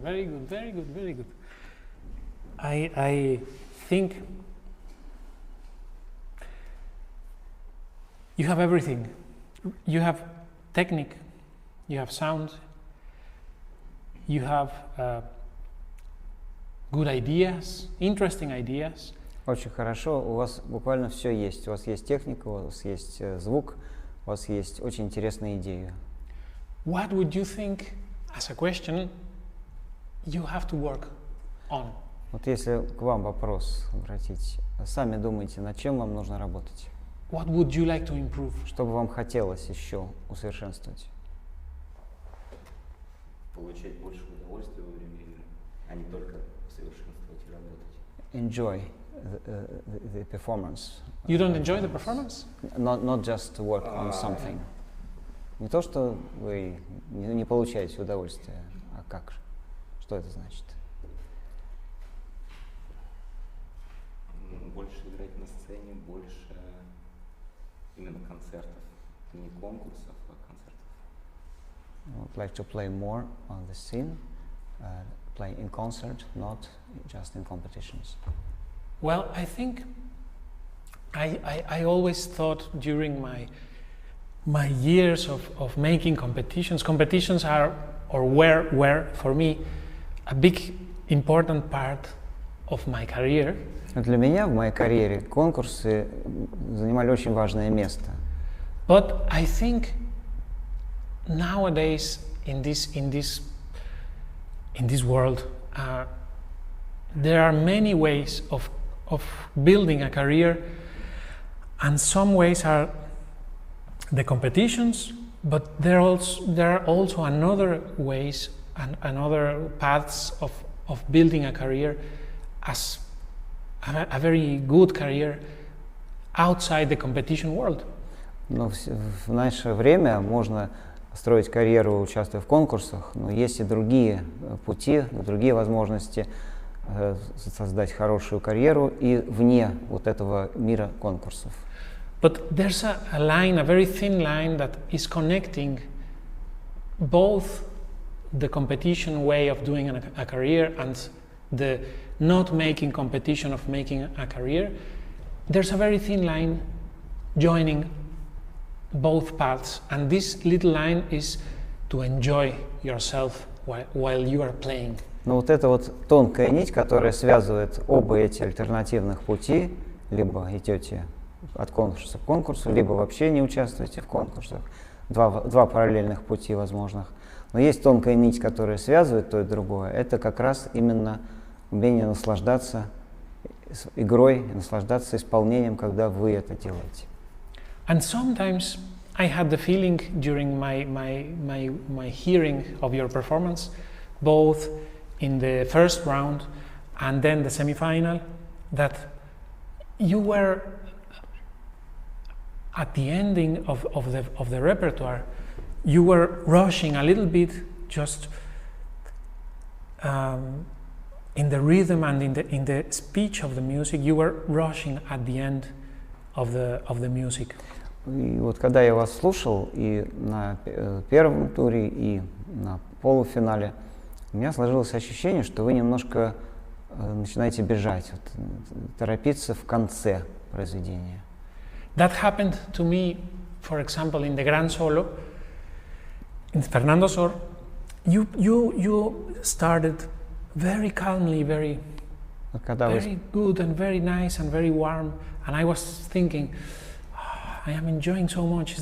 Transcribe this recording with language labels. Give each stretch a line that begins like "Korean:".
English: Very good, very good, very good. I think you have everything. You have technique, you have sound, you have good ideas, interesting ideas.
Russian: Очень хорошо, у вас буквально все есть. У вас есть техника, у вас есть звук, у вас есть очень интересные идеи.
English: What would you think, as a question, you have to work on?
Russian: Вот если к вам вопрос обратить, сами думайте, над чем вам нужно работать?
English: What would you like to improve?
Russian: Что бы вам хотелось еще усовершенствовать? Получать больше удовольствия во время игры, а не только совершенствовать и работать.
English: Enjoy the performance. You don't enjoy the performance? Not just to work on something.
Russian: Не то, что вы не получаете удовольствие, а как же? Что это значит? Больше играть на сцене, больше именно концертов, не конкурсов, а концертов.
English: I would like to play more on the scene, play in concert, not just in competitions. Well, I think I always thought during my years of making competitions are or were for me a big important part of my career.
Russian: Для меня в моей карьере конкурсы занимали очень важное место.
English: But I think nowadays in this world there are many ways of building a career, and some ways are the competitions, but there are also another ways and another paths of building a career as a very good career outside the competition world.
Russian: Но в наше время можно строить карьеру, участвуя в конкурсах, но есть и другие пути, другие возможности создать хорошую карьеру и вне вот этого мира конкурсов.
English: But there's a line, a very thin line that is connecting both the competition way of doing a career and the not making competition of making a career. There's a very thin line joining both paths, and this little line is to enjoy yourself while you are playing.
Russian: Но вот эта вот тонкая нить, которая связывает оба эти альтернативных пути, либо идете от конкурса к конкурсу, либо вообще не участвуете в конкурсах. Два параллельных пути возможных. Но есть тонкая нить, которая связывает то и другое. Это как раз именно умение наслаждаться игрой, наслаждаться исполнением, когда вы это делаете.
English: And sometimes I had the feeling during my hearing of your performance, both in the first round and then the semi-final, that you were at the ending of the repertoire, you were rushing a little bit, just in the rhythm and in the speech of the music. You were rushing at the end of the music.
Russian: И вот когда я вас слушал и на первом туре, и на полуфинале, у меня сложилось ощущение, что вы немножко начинаете бежать, торопиться в конце произведения.
English: That happened to me, for example, in the Grand Solo, in Fernando Sor. You started very calmly, very good and very nice and very warm, and I was thinking, I am enjoying so much.